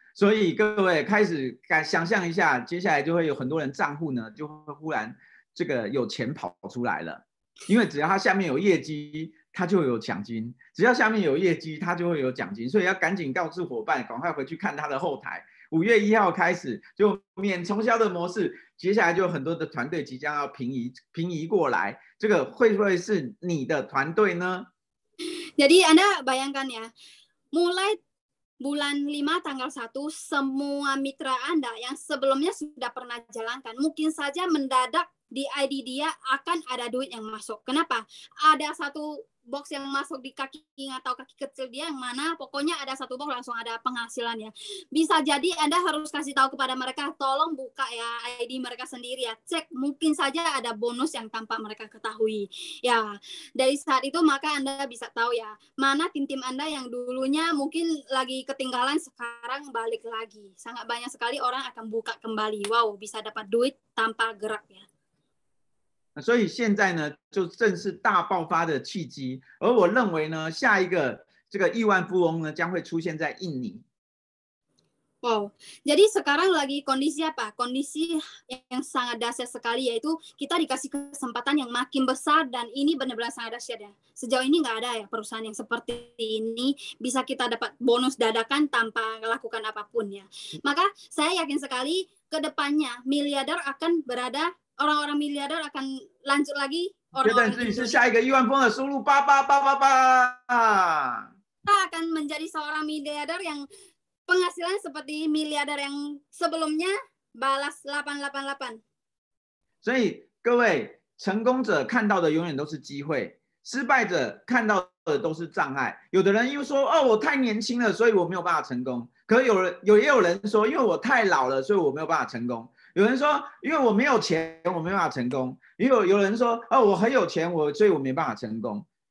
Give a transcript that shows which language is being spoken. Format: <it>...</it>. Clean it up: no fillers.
<zh>所以各位开始想象一下，接下来就会有很多人账户呢，就会忽然这个有钱跑出来了，因为只要他下面有业绩，他就有奖金；只要下面有业绩，他就会有奖金。所以要赶紧告诉伙伴，赶快回去看他的后台。5月1号开始就免重销的模式，接下来就有很多的团队即将要平移过来，这个会不会是你的团队呢？</zh> <id>Jadi Anda bayangkan ya, mulai bulan 5 tanggal 1 semua mitra Anda yang sebelumnya sudah pernah jalankan mungkin saja mendadak di ID dia akan ada duit yang masuk. Kenapa? Ada satu box yang masuk di kaki atau kaki kecil dia yang mana pokoknya ada satu box langsung ada penghasilannya. Bisa jadi Anda harus kasih tahu kepada mereka, tolong buka ya ID mereka sendiri ya. Cek, mungkin saja ada bonus yang tanpa mereka ketahui. Ya, dari saat itu maka Anda bisa tahu ya, mana tim-tim Anda yang dulunya mungkin lagi ketinggalan sekarang balik lagi. Sangat banyak sekali orang akan buka kembali. Wow, bisa dapat duit tanpa gerak ya.</id> <zh>所以现在呢，就正是大爆发的契机。而我认为呢，下一个这个亿万富翁呢，将会出现在印尼。</zh> <id>Wow, jadi sekarang lagi kondisi apa? Kondisi yang sangat dahsyat sekali, yaitu kita dikasih kesempatan yang makin besar dan ini benar-benar sangat dahsyat ya. Sejauh ini nggak ada ya perusahaan yang seperti ini bisa kita dapat bonus dadakan tanpa melakukan apapun ya. Maka saya yakin sekali ke depannya miliarder akan berada, orang-orang miliarder akan lanjut lagi.</id> <zh>觉得自己是下一个亿万富翁的输入888888。</zh> <id>Kita akan menjadi seorang miliarder yang penghasilan seperti miliarder yang sebelumnya balas 888。</id> <zh>所以各位，成功者看到的永远都是机会，失败者看到的都是障碍。有的人又说：“哦，我太年轻了，所以我没有办法成功。” 可也有人说：“因为我太老了，所以我没有办法成功。” 有人说：“因为我没有钱，我没办法成功。” 也有人说：“哦，我很有钱，所以我没办法成功。”</zh>